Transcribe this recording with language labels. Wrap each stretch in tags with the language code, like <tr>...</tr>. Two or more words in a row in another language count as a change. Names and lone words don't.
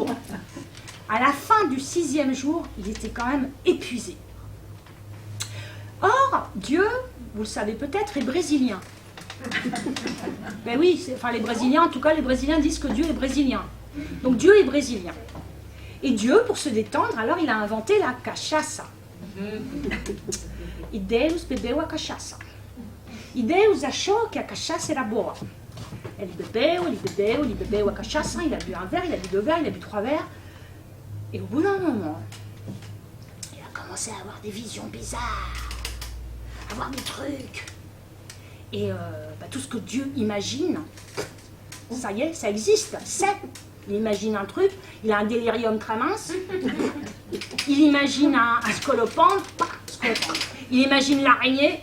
<fr>À la fin du 6e jour, il était quand même épuisé. Or, Dieu, vous le savez peut-être, est brésilien. Mais oui, les Brésiliens, en tout cas, les Brésiliens disent que Dieu est brésilien. Donc Dieu est brésilien. Et Dieu, pour se détendre, alors il a inventé la cachaça.</fr> <pt>E Deus bebeu a cachaça. E Deus achou que a cachaça era boa. Ele bebeu a cachaça,</pt> <fr>il a bu un verre, il a bu 2 verres, il a bu 3 verres. Et au bout d'un moment, il a commencé à avoir des visions bizarres, à voir des trucs. Et tout ce que Dieu imagine, ça y est, ça existe, c'est. Il imagine un truc, il a un délirium très mince, il imagine un scolopendre, il imagine l'araignée.</fr>